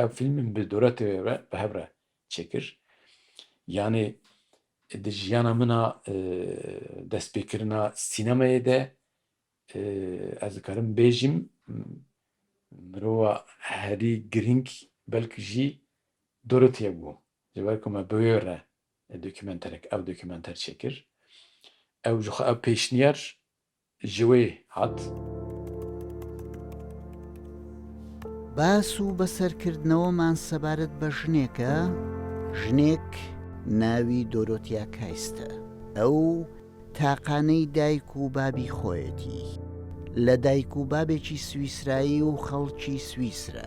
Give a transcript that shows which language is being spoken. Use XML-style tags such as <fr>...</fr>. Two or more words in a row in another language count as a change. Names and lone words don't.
<ku>Ev filmin bi Dorotya re bi hev re çekir. Yani di jiyana min a destpêkirina sînemayê de ez dikarim bêjim mirova herî giring belkî jî Dorotya bû. Ji ber ku me bi wê re dokümenterek ev dokümenter çekir. Ew ji xwe ev pêşniyar ji wê hat.</ku> <ckb>باس و بەسەرکردنەوەمان سەبارەت بە ژنێکە، ژنێک ناوی دۆرۆتیا کایستە. ئەو تاقانەی دایک و بابی خۆیەتی، لە دایک و بابێکی سویسرایی و خەڵکی سویسرە.</ckb>